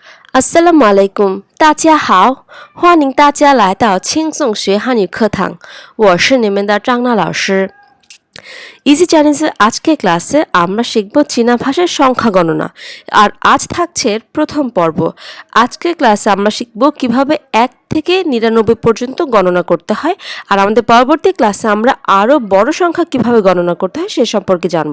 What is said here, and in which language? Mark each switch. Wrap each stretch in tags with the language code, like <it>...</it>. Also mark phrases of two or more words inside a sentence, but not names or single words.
<ar>السلام عليكم,</ar> <zh>大家好，欢迎大家来到轻松学汉语课堂，我是你们的张娜老师。</zh> <bn>ইজি চ্যালেঞ্জের আজকের ক্লাসে আমরা শিখব চীনা ভাষার সংখ্যা গণনা আর আজ থাকছে এর প্রথম পর্ব। আজকের ক্লাসে আমরা শিখব কিভাবে 1 থেকে 99 পর্যন্ত গণনা করতে হয় আর আমাদের পরবর্তী ক্লাসে আমরা আরও বড় সংখ্যা কিভাবে গণনা করতে হয় সে সম্পর্কে জানব।</bn>